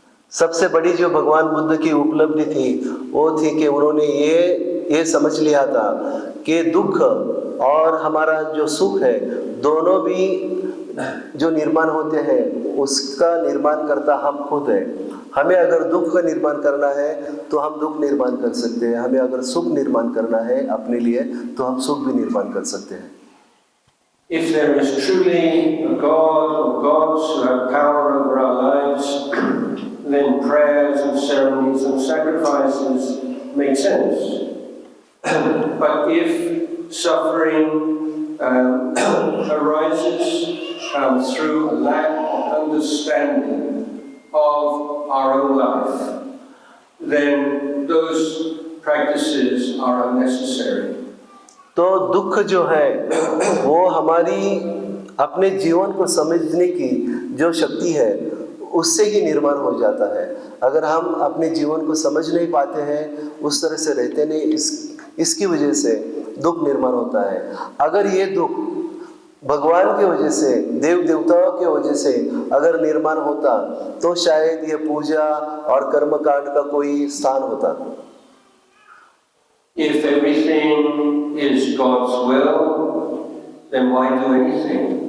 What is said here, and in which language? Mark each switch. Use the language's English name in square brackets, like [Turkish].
[Hindi] सबसे बड़ी जो भगवान बुद्ध की उपलब्धि थी वो थी कि उन्होंने ये समझ लिया था कि दुख और हमारा जो सुख है दोनों भी जो निर्माण होते हैं उसका निर्माण करता हम खुद है। हमें अगर दुख का निर्माण करना है तो हम दुख निर्माण कर सकते हैं, हमें अगर सुख निर्माण करना है अपने लिए तो हम सुख भी निर्माण कर सकते हैं। [English] If there is truly a God or gods who have power over our lives, then prayers and ceremonies and sacrifices make sense. But if suffering arises through a lack of understanding of our own life, then those practices are unnecessary. [Hindi] तो दुख जो है वो हमारी अपने जीवन को समझने की जो शक्ति है उससे ही निर्माण हो जाता है। अगर हम अपने जीवन को समझ नहीं पाते हैं, उस तरह से रहते नहीं, इसकी वजह से दुख निर्माण होता है। अगर ये दुख भगवान की वजह से, देव देवताओं की वजह से अगर निर्माण होता तो शायद ये पूजा और कर्मकांड का कोई स्थान होता। [English] If everything is God's will, then why do anything?